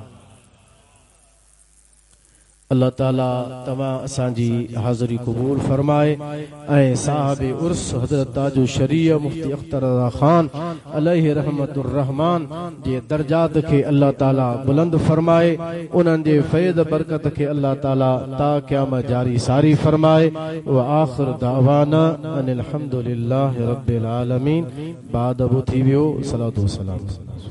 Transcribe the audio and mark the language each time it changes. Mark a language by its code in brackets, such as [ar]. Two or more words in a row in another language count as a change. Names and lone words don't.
[sd] अल्लाह ताला तव्हां असांजी हाज़िरी क़बूल फरमाए ऐं साहिब उर्स हज़रत ताजु शरीय मुफ्ती अख्तर रज़ा ख़ान [ar] عليه رحمة الرحمن [sd] जे दर्जात खे अल्लाह ताला बुलंद फरमाए। उन्हनि जे फैज़ बरकत खे अल्लाह ताला ता क़यामत जारी सारी फरमाए। [ar] وآخر دعوانا أن الحمد لله رب العالمين. [sd] बाद अबू थी वियो। सलातो सलाम।